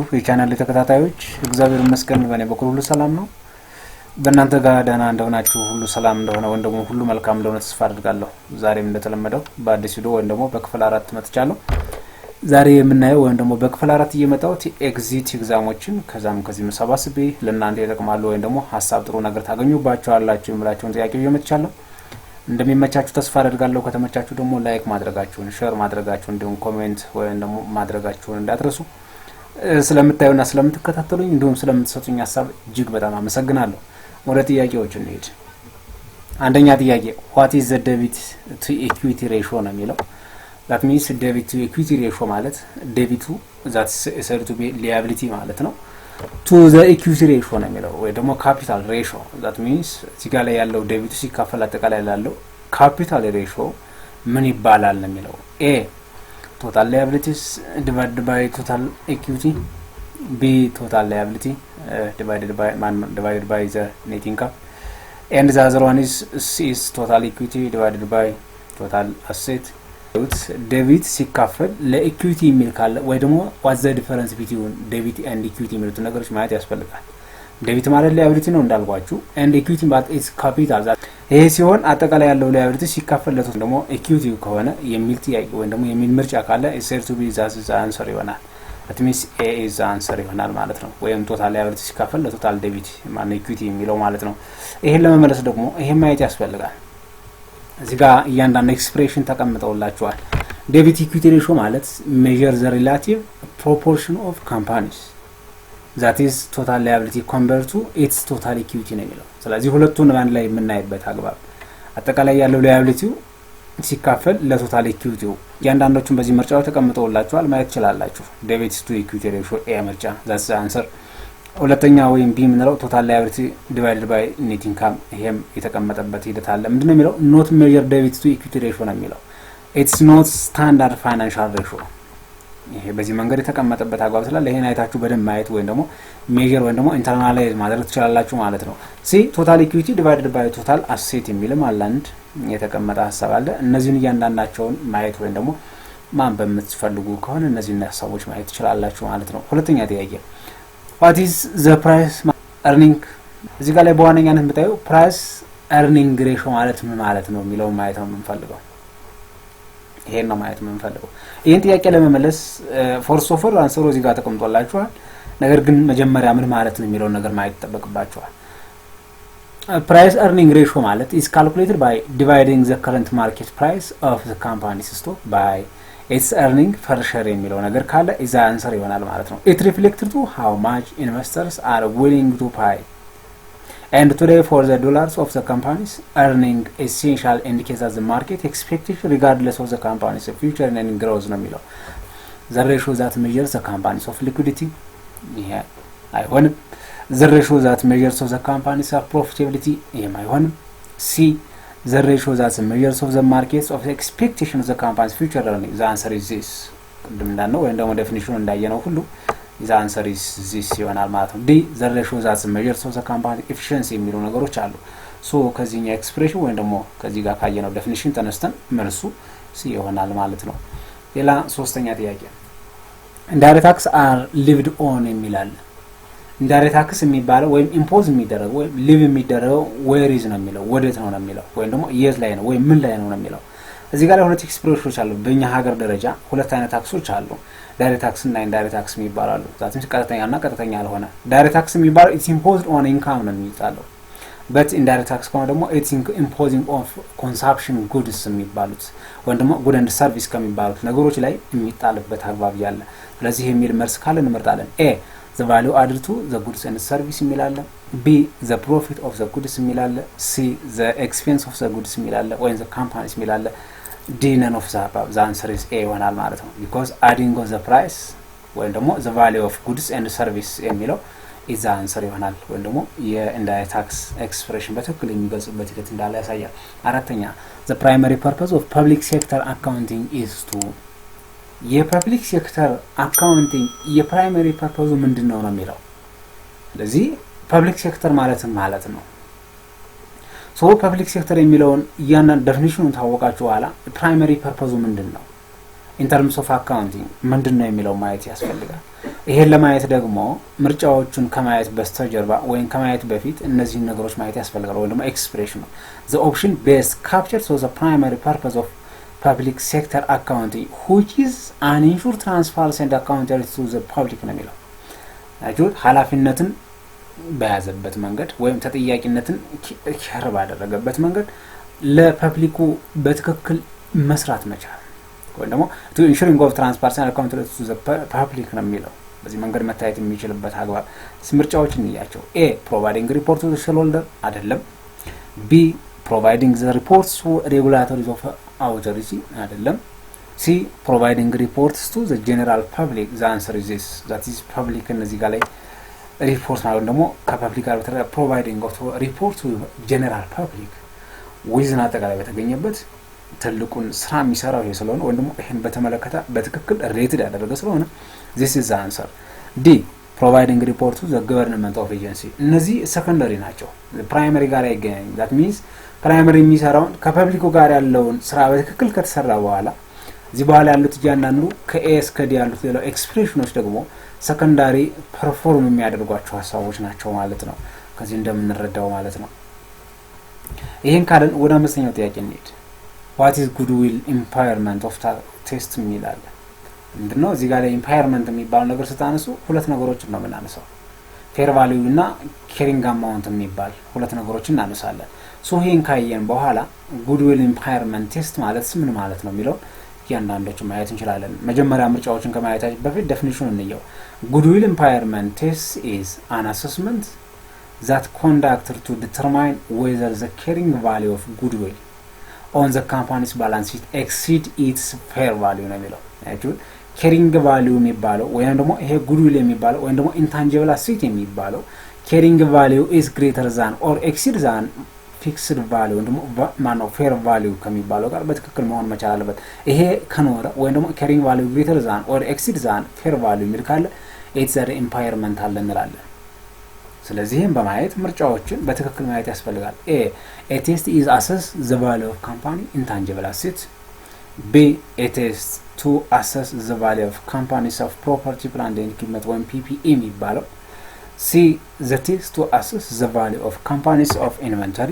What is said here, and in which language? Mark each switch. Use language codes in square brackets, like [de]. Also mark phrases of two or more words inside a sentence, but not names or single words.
[am] የቻናል ተከታታዮች እግዚአብሔር ይመስገን በእኔ በኩል ሁሉ ሰላም ነው። በእናንተ ጋር ደህና እንደሆናችሁ ሁሉ ሰላም እንደሆነ ወይም ደግሞ ሁሉ መልካም እንደሆነ ተስፋ አድርጋለሁ። ዛሬም እንደተለመደው በአዲስ ቪዲዮ ወይም ደግሞ በክፍል 4 መጥቻለሁ። ዛሬ የምናየው ወይም ደግሞ በክፍል 4 እየመጣሁት [en] exit exams [am] ከዚህ መሰባስቤ ለእናንተ ይጠቅማሉ ወይም ደግሞ ሀሳብ ጥሩ ነገር ታገኙባቸዋላችሁ የምላችሁን ጥያቄ እየመጥቻለሁ። እንደሚመቻችሁ ተስፋ አደርጋለሁ። ከተመቻችሁ ደግሞ ላይክ ማድረጋችሁን፣ ሼር ማድረጋችሁን እንዲሁም ኮሜንት ወይም ደግሞ ማድረጋችሁን እንዳትረሱ። ስለምታዩና ስለምትከታተሉኝ እንዲሁም ስለምትሰጡኝ ሀሳብ እጅግ በጣም አመሰግናለሁ። ወደ ጥያቄዎች እንሄድ። አንደኛ ጥያቄ [en] what is the debt to equity ratio [am] ነው የሚለው። [en] that means debt to equity ratio ማለት debt that is said to be liability [am] ማለት ነው [en] to the equity ratio [am] ነው የሚለው ወይ ደግሞ [en] capital ratio that means [am] እዚህ ጋር ላይ ያለው [en] debt [am] ሲካፈል አጠቃላይ ያለው [en] capital ratio [am] ምን ይባላል ነው የሚለው። [en] a total liabilities divided by total equity, b total liability divided by the net income, and the other one is total equity divided by total asset. [am] ዴቢት ሲካፈል ለኢኩዊቲ የሚል ካለ ወይ ደግሞ [en] what's the difference between debit and equity [am] የሚሉት ነገሮች ማየት ያስፈልጋል። ዴቢት ማለት ላያቢሊቲ ነው እንዳልኳችሁ [en] and equity [am] ማለት [en] is capital። [am] ይሄ ሲሆን አጠቃላይ ያለው ላያቢሊቲ ሲካፈል ለቶት ደግሞ ኢኩዊቲ ከሆነ የሚል ጥያቄ ወይ ደግሞ የሚል ምርጫ ካለ [en] is said to be the answer [am] ይሆናል። [en] that means a is the answer [am] ይሆናል ማለት ነው። ወይም ቶታል ላያቢሊቲ ሲካፈል [en] total debit [am] ማለት ኢኩዊቲ የሚለው ማለት ነው። ይሄን ለመመለስ ደግሞ ይሄን ማየት ያስፈልጋል። እዚህ ጋር እያንዳንዱ ኤክስፕሬሽን ተቀምጠውላችኋል። [en] debit equity ratio [am] ማለት [en] measure the relative proportion of companies that is total liability compared to its total equity [am] ነው የሚለው። ስለዚህ ሁለቱን አንድ ላይ የምናይበት አግባብ አጠቃላይ ያለው ላያቢሊቲው ሲካፈል [en] total equity [am] እያንዳንዶቹን በዚህ ምርጫው ተቀምጠውላችኋል ማየት ይችላልላችሁ። [en] debit to equity ratio A [am] ምርጫ [en] that's the answer። [am] ሁለተኛ ወይም ቢ ምንለው [en] total liability divided by net income [am] ይሄም የተቀመጠበት ሂደት አለ። ምንድነው የሚለው [en] not measure debit to equity ratio [am] ነው የሚለው። [en] it's not standard financial ratio። [am] ይሄ በዚህ መንገድ የተቀመጠበት አግባብ ስላለ ይሄን አይታችሁ በደንብ ማየት ወይም ደግሞ ሜጀር ወይም ደግሞ ኢንተርናላይዝ ማድረግ ትችላላችሁ ማለት ነው። [en] C total equity divided by total asset [am] የሚልም አለ አንድ የተቀመጠ ሀሳብ አለ። እነዚህን እያንዳንዳቸውን ማየት ወይም ደግሞ ማንበብ የምትፈልጉ ከሆነ እነዚህን ሀሳቦች ማየት ትችላላችሁ ማለት ነው። ሁለተኛ ጥያቄ [en] what is the price earning። [am] እዚህ ጋር ላይ በዋነኛነት የምታዩ [en] price earning ratio [am] ማለት ምን ማለት ነው የሚለው ማየት ነው የምንፈልገው። ይሄን ነው ማየት የምንፈልገው። ይሄን ጥያቄ ለመመለስ [en] four of answers [am] እዚህ ጋር ተቀምጦላችኋል። ነገር ግን መጀመሪያ ምን ማለት ነው የሚለው ነገር ማየት ተጠበቅባችኋል። [en] price earning ratio ማለት is calculated by dividing the current market price of the company's stock by its earning per share [am] የሚለው ነገር ካለ [en] is the answer [am] ይሆናል ማለት ነው። [en] it reflected to how much investors are willing to pay and today for the dollars of the company's earning essential indicates that the market expectation regardless of the company's future earning growth [am] ነው የሚለው። [en] the ratio that measures the company's of liquidity [am] ይሄ አይሆንም። [en] the ratio that measures of the company's of profitability [am] ይሄም አይሆንም። [en] c the ratio that measures of the markets of the expectation of the company's future earning the answer is this። [am] ቅድም እንዳልነው ወይም ደግሞ ዴፊኒሽኑ እንዳየነው ሁሉ [en] the answer is this [am] ይሆናል ማለት ነው። [en] d the ratio that measures of the company's efficiency [am] የሚሉ ነገሮች አሉ። ሶ ከዚህኛው ኤክስፕሬሽን ወይም ደግሞ ከዚህ ጋር ካየነው ዴፊኒሽን ተነስተን መልሱ c ይሆናል ማለት ነው። ሌላ ሶስተኛ ጥያቄ [en] indirect tax are lived on [am] የሚላል። [en] indirect tax [am] የሚባለው ወይም ኢምፖዝ የሚደረገው ወይም ሊቭ የሚደረገው [en] where is [am] ነው የሚለው ወዴት ነው የሚለው ወይም ደግሞ የት ላይ ነው ወይም ምን ላይ ነው የሚለው። እዚህ ጋር ሁለት ኤክስፕሬሽኖች አሉ። በእኛ ሀገር ደረጃ ሁለት አይነት ታክሶች አሉ። [en] direct tax [am] እና [en] indirect tax [am] የሚባላሉ። ዛትም ቀጥተኛና ቀጥተኛ ያልሆነ [en] direct tax [am] የሚባለው [en] it's imposed on income [am] ነው የሚባለው። [en] but indirect tax [am] ከሆነ ደግሞ [en] it's imposing of consumption goods [am] የሚባሉት ወይም ደግሞ [en] good and service [am] ከሚባሉት ነገሮች ላይ የሚጣልበት አግባብ ያለ። ስለዚህ የሚል መልስ ካለ እንመርጣለን። a [en] the value added to the goods and service [am] የሚላለ፣ [en] b the profit of the goods [am] የሚላለ፣ [en] c the expense of the goods [am] የሚላለ [en] ወይም the companies [am] የሚላለ፣ [en] d none of the above the answer is a [am] ይሆናል ማለት ነው። [en] because adding of the price [am] ወይም ደግሞ [en] the value of goods and service የሚለው is the answer [am] ይሆናል ወይም ደግሞ [en] indirect tax expression [am] በትክክል የሚገልጽበት ሂደት እንዳለ ያሳያል። አራተኛ [en] the primary purpose of public sector accounting is to public sector accounting primary purpose [am] ምንድነው ነው የሚለው። ስለዚህ [en] public sector [am] ማለት ነው። [en] so public sector [am] የሚለውን ያን ዴፊኒሽኑን ታወቃችሁ በኋላ [en] primary purpose [am] ምንድነው [en] in terms of accounting [am] ምንድነው የሚለው ማየት ያስፈልጋል። ይሄን ለማየት ደግሞ ምርጫዎቹን ከማየት በስተጀርባ ወይም ከማየት በፊት እነዚህ ነገሮች ማየት ያስፈልጋል። ወይ ደግሞ ኤክስፕሬሽኑ [en] the option best captures so the primary purpose of public sector accounting which is an ensure transparency and accountability to the public [am] ነው የሚለው አጁት ኃላፊነትን በያዘበት መንገድ ወይም ተጠያቂነትን ከር ባደረገበት መንገድ ለፐብሊኩ በትክክል መስራት መቻል ወይ ደግሞ [en] to ensuring of transparency and accountability to the public [am] ነው የሚለው በዚህ መንገድ መታየት የሚችልበት አግባብ ምርጫዎችን እንያቸው። [en] a providing report to the shareholder [am] አይደለም። [en] b providing the reports to regulatory authority [am] አይደለም። [en] c providing reports to the general public the answer is this that is public [am] እነዚህ ጋር ላይ ሪፖርት ማለት ደግሞ ከፐብሊክ ጋር [en] providing of report to general public [am] ዊዝን አጠቃላይ በተገኘበት ትልቁን ስራ የሚሰራው ይሄ ስለሆነ ወይ ደግሞ ይሄን በተመለከተ በትክክል ሬትድ ያደረገ ስለሆነ [en] this is the answer. d providing report to the government of agency [am] እነዚህ ሰከንደሪ ናቸው ፕራይመሪ ጋር አይገናኝ [en] that means [am] ፕራይመሪ የሚሰራው ከፐብሊኩ ጋር ያለውን ስራ በትክክል ከተሰራ በኋላ እዚህ በኋላ ያሉት እያንዳንዱ ከኤ እስከ ዲ ያሉት ሌላው ኤክስፕሬሽኖች ደግሞ [en] secondary perform [am] የሚያደርጓቸው ሐሳቦች ናቸው ማለት ነው ከዚህ እንደምንረዳው ማለት ነው። ይሄን ካለን ወደ አምስተኛው ጥያቄ እንሂድ። [en] what is goodwill impairment of test [am] የሚላል ምንድነው? እዚህ ጋር ላይ impairment የሚባል ነገር ስታነሱ ሁለት ነገሮችን ነው የምናነሳው [en] fair value [am] እና [en] carrying amount [am] የሚባል ሁለት ነገሮችን እናነሳለን። ሶ ይሄን ካየን በኋላ [en] goodwill impairment test [am] ማለት ምን ማለት ነው የሚለው ያንዳንዶቹ ማየት እንችላለን። መጀመሪያ ምርጫዎችን ከማየታችን በፊት ዴፊኒሽኑን እንየው። [en] goodwill impairment test is an assessment that conducted to determine whether the carrying value of goodwill on the company's balance sheet exceed its fair value [am] ነው የሚለው አይደል? [en] carrying value [am] የሚባለው ወይም ደግሞ ይሄ goodwill የሚባለው ወይም ደግሞ [en] intangible asset [am] የሚባለው [en] carrying value is greater than or exceed than fixed value [am] ወይም ደግሞ ማነው [en] fair value [am] ከሚባለው ጋር በትክክል መሆን መቻል አለበት። ይሄ ከኖረ ወይም ደግሞ [en] carrying value greater than or exceed than fair value [am] የሚል ካለ [en] it's an impairment [am] አለ እንላለን። ስለዚህም በማየት ምርጫዎችን በትክክል ማየት ያስፈልጋል። [en] a test is assess the value of company intangible assets. b a test to assess the value of companies of property plant and equipment when PPE የሚባለው c the test to assess the value of companies of inventory.